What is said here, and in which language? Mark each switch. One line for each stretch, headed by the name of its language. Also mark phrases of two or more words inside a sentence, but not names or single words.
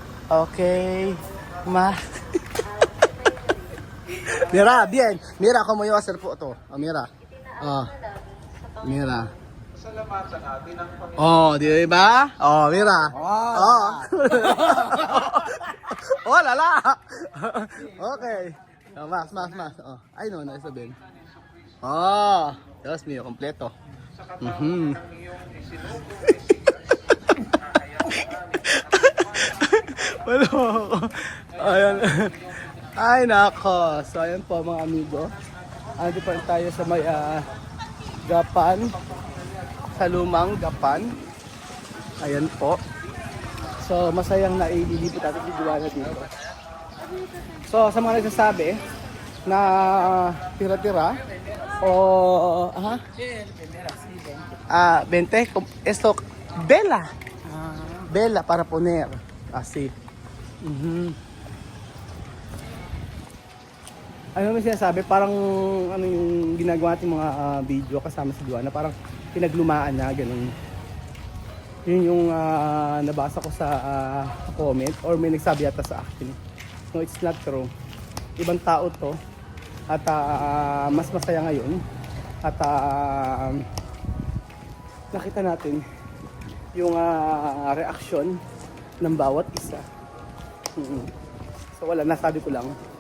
Spanish: Más. Mira, bien. Mira cómo yo voy a hacer foto. Mira. Mira.
Filipino: Di ba?
Spanish: Mira. Lala. Okay. Más.
Filipino: Ay, no, isa din.
Spanish: Dios mío, completo.
Filipino: Ayan. Ay, nako. So, ayan po mga amigo. Ando pa rin tayo sa may Gapan. Sa lumang Gapan. Ayan po. So, masayang naililipot natin si Joanna dito. So, sa mga nagsasabi na tira-tira o 20 esto Bella.
Spanish: Bella para poner. Así.
Filipino: Ano may sinasabi? Parang ano yung ginagawa nating mga video kasama si Joanna, parang pinaglumaan na, ganun. Yun yung nabasa ko sa comment or may nagsabi yata sa akin.
English: No, it's not true.
Filipino: Ibang tao to at mas masaya ngayon at nakita natin yung reaksyon ng bawat isa. So wala, nasabi ko lang.